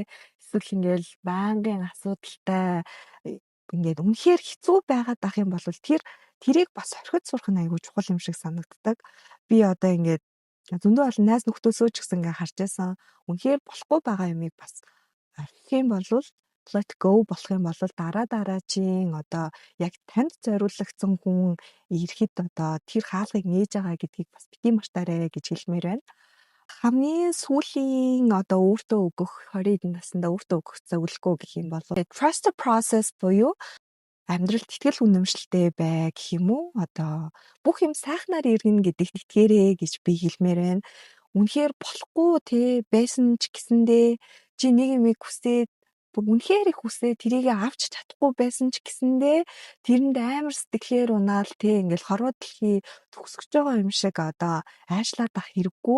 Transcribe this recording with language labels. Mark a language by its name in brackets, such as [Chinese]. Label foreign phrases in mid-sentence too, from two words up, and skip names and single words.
[Mongolian] Эсвэл ингээд байнгын асуудалтай ингээд үнэхээр хэцүү байгаад ах юм бол тэрийг бас орхиж сурах нь айгүй чухал юм шиг санагддаг. Би одоо ингээд зөндөө олон найз нөхдөөсөө ч гэсэн ингээд харж байсан. Үнэхээр болохгүй байгаа юмыг бас орхих юм бол [English] let go [Mongolian] болох юм бол дараагийн одоо яг танд зориулагдсан хүн ирэхэд одоо тэр хаалгыг нээж байгаа гэдгийг бас бити мартаарэ гэж хэлмээр байна. Хамгийн сүүлийн одоо өөртөө өгөх 20-д наснда өөртөө өгөх зөвлөгөө гэх юм бол [English] trust the process [Mongolian] буюу амьдралд итгэл үнэмшилтэй бай гэх юм уу? Одоо бүх юм сайхнаар иргэнэ гэдэгт итгээрэй гэж би хэлмээр байна. Үнэхээр болохгүй те байсан ч гэсэндээ чи нэг юм хүсээд үнэхээр их хүсээ тэрийг авч чадахгүй байсан ч гэсэндээ тэрэнд амар сэтгэлээр унаал те ингээл хорвоо дэлхий төгсгөж байгаа юм шиг одоо аашлаад ах хэрэггүй.